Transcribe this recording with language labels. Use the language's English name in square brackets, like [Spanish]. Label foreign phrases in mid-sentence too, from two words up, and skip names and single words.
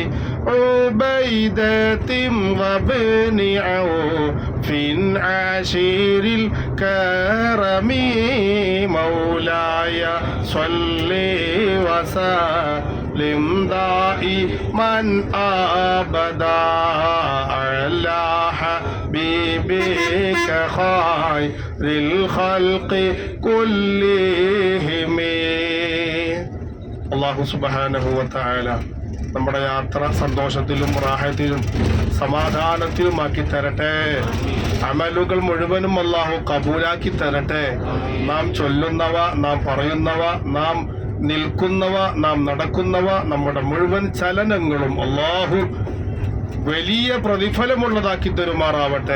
[Arabic] عبيدة وابن عوف عشير الكرم مولاي صل وسلم دائما أبدا على حبيبك خير الخلق كلهم. الله سبحانه وتعالى [Malayalam] നമ്മുടെ യാത്ര സന്തോഷത്തിലും റാഹത്തിലും സമാധാനത്തിലുമാക്കി തരട്ടെ. അമലുകൾ മുഴുവനും അല്ലാഹു കബൂലാക്കി തരട്ടെ. നാം ചൊല്ലുന്നവ, നാം പറയുന്നവ, നാം നിൽക്കുന്നവ, നാം നടക്കുന്നവ, നമ്മുടെ മുഴുവൻ ചലനങ്ങളും അല്ലാഹു വലിയ പ്രതിഫലമുള്ളതാക്കി തരുമാറാവട്ടെ.